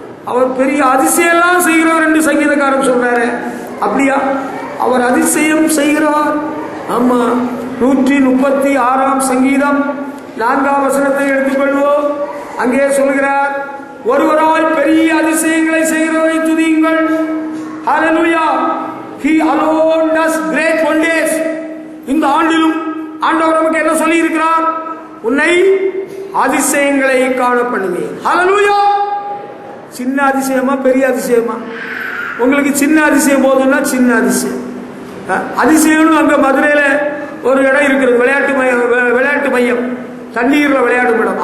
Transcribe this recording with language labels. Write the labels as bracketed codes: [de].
[ta] அவர் பெரிய அதிசயம் செய்கிறவர் என்று சங்கீதக்காரன் சொல்றாரு. அப்படியா? அவர் அதிசயம் செய்கிறவர். ஆமா. 136 சங்கீதம் 4 வசனத்தை எடுத்துக்கொள்வோம். அங்கே சொல்கிறார், ஒருவரால் பெரிய அதிசயங்களை செய்கிறவரை துதியுங்கள். ஹல்லேலூயா. [en] He alone does great wonders. [ta] இந்த ஆண்டிலும் ஆண்டவர் நமக்கு என்ன சொல்லி இருக்கிறார்? உன்னை அதிசயங்களை காண பண்ணுவேன். ஹல்லேலூயா. சின்ன அதிசயமா பெரிய அதிசயமா? உங்களுக்கு சின்ன அதிசயம் போதும்னா சின்ன அதிசயம். அதிசயம் அங்க மதுரையில ஒரு இடம் இருக்கிறது, விளையாட்டு மையம், தண்ணீர்ல விளையாடும் இடம்.